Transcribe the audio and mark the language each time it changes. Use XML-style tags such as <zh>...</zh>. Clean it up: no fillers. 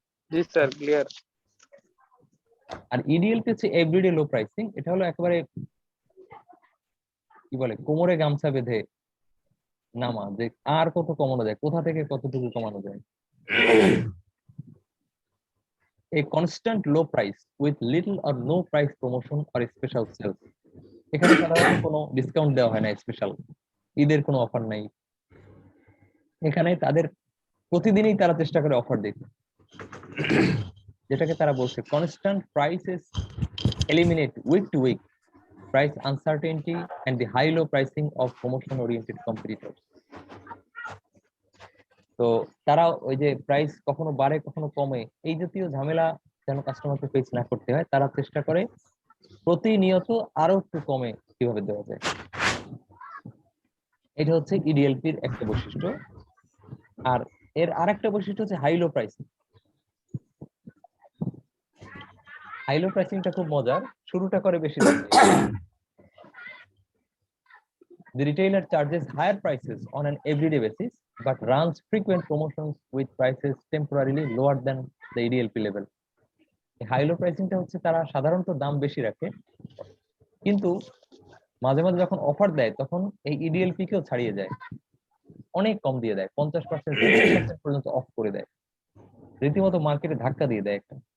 <bn>জি sir clear. আর ইডিএলপি হচ্ছে everyday লো pricing. এটা হলো একেবারে কি বলে, কোমরে গামছা বেঁধে নামা, যে আর কত কমানো যায়, কোথা থেকে কতটুকু কমানো যায়।</bn> <en>A constant low price with little or no price promotion or special sales.</en> <bn>এখানে সাধারণত কোনো ডিসকাউন্ট দেওয়া হয় না, স্পেশাল ঈদের কোনো অফার নাই এখানে। তাদের প্রতিদিনই তারা চেষ্টা করে অফার দিতে, যেটাকে তারা বলছে</bn> <en>Constant prices eliminate week to week price uncertainty and the high low pricing of promotion oriented competitors.</en> <bn>তো তারা ওই যে প্রাইস কখনো বাড়ে কখনো কমে, এই জাতীয় ঝামেলা যেন কাস্টমারকে ফেস না করতে হয়, তারা চেষ্টা করে প্রতিনিয়ত আরো একটু কমে কিভাবে দেওয়া যায়। এটা হচ্ছে ইডিএলপির একটা বৈশিষ্ট্য। আর এর আরেকটা বৈশিষ্ট্য হচ্ছে high low pricing. High low প্রাইসিংটা খুব মজার, শুরুটা করে বেশি দাম দিয়ে।</bn> <en>The retailer charges higher prices on an everyday basis, but runs frequent promotions with prices temporarily lower than the EDLP level.</en> <bn>High low প্রাইসিংটা হচ্ছে তারা সাধারণত দাম বেশি রাখে, কিন্তু মাঝে মাঝে যখন অফার দেয় তখন এই ইডিএলপি কেও ছাড়িয়ে যায়, অনেক কম দিয়ে দেয়, 50% 60% পর্যন্ত অফ করে দেয়, রীতিমতো মার্কেটে ধাক্কা দিয়ে দেয় একটা।</bn>